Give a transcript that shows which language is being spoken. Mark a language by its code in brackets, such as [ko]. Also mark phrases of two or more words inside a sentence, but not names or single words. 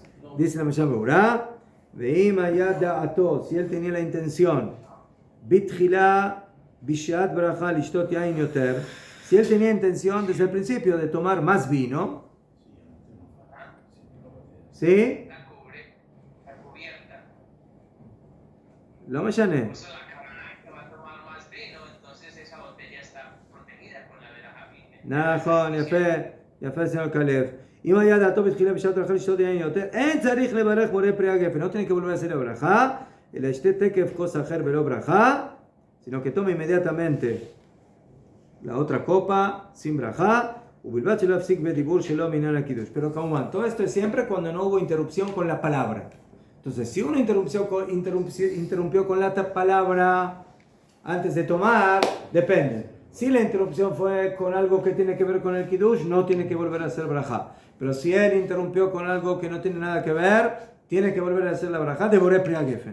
[es] Dice la Mishnah Berurah, si él tenía la intención, si él tenía intención desde el principio de tomar más vino, ¿sí? Lo me llané. [he] נכון, יפה señor Caleb. אם היה דעתו בתחילה בשעת ברכה לשתות יין יותר, אין צריך לברך בורא פרי הגפן. [es] No tiene que volver a hacer la braja, [he] אלא ישתה תקף כוס אחר ולא ברכה, [es] sino que tome inmediatamente la otra copa sin braja, [he] ובלבד שלא יפסיק בדיבור שלו מעניין הקידוש. [es] Pero כמובן, todo esto es siempre cuando no hubo interrupción con la palabra. Entonces, si uno interrumpió con la palabra antes de tomar, depende. Si la interrupción fue con algo que tiene que ver con el kiddush, no tiene que volver a hacer brajá. Pero si él interrumpió con algo que no tiene nada que ver, tiene que volver a hacer la brajá de Boré Pri Gefen.